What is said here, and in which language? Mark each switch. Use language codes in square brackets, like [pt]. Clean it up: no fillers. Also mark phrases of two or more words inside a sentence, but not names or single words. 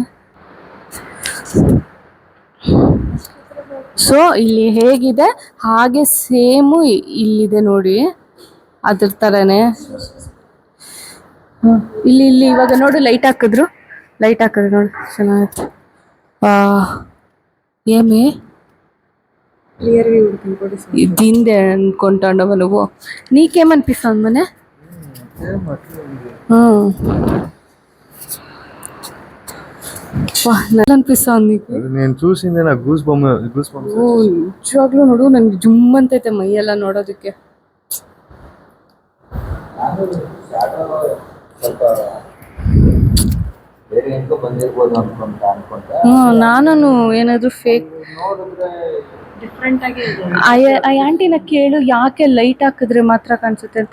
[kn] ಸೊ ಇಲ್ಲಿ ಹೇಗಿದೆ ಹಾಗೆ ಸೇಮು ಇಲ್ಲಿದೆ ನೋಡಿ, ಅದ್ರ ಥರನೇ. ಇಲ್ಲಿ ಇವಾಗ ನೋಡು, ಲೈಟ್ ಹಾಕಿದ್ರು ನೋಡಿ, ಚೆನ್ನಾಗಿತ್ತು. [te] ఏమి దీందే అనుకుంటాండవు నువ్వు? నీకేమనిపిస్తుంది మనే? நல்லா అనిపిస్తుంది నీకు? నేను చూసిందే నాకు [en] goose bumps. [kn] ನಿಜವಾಗ್ಲೂ ನೋಡು, ನನಗೆ ಜುಮ್ ಅಂತೈತೆ ಮೈಯೆಲ್ಲ ನೋಡೋದಕ್ಕೆ. ನಾನು ಏನಾದ್ರು ಫೇಕ್ ಆ ಆಂಟಿನ ಕೇಳು, ಯಾಕೆ ಲೈಟ್ ಹಾಕಿದ್ರೆ ಮಾತ್ರ ಕಾಣಿಸುತ್ತೆ ಅಂತ.